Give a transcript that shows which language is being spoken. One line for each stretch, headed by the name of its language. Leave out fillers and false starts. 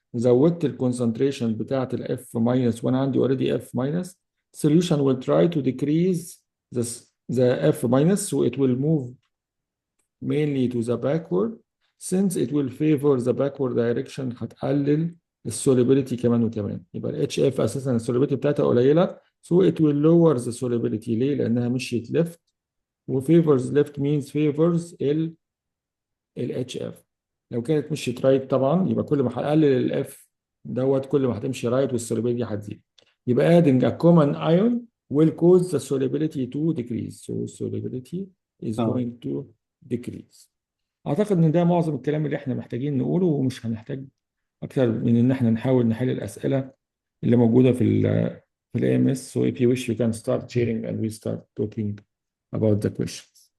Arabic: زودت الكونسنتريشن بتاعت ال F minus وانا عندي already F minus.
English: Solution will try to decrease the F minus, so it will move mainly to the backward. Since it will favor the backward direction
Arabic: هتقلل السوليبيليتي كمان وكمان. يبقى ال HF اساسا السوليبيليتي بتاعتها قليله،
English: so it will lower the solubility.
Arabic: ليه؟ لانها مشيت left، و
English: favors left means favors
Arabic: ال HF. لو كانت مشيت right طبعا يبقى كل ما هقلل ال F دوت كل ما هتمشي right والسوليبيليتي هتزيد.
English: يبقى adding a common ion will cause the solubility to decrease. So solubility is going to decrease.
Arabic: اعتقد ان ده معظم الكلام اللي احنا محتاجين نقوله، ومش هنحتاج اكتر من ان احنا نحاول نحل الاسئله اللي موجوده في ال AMS.
English: So if you wish you can start sharing and we start talking about the questions.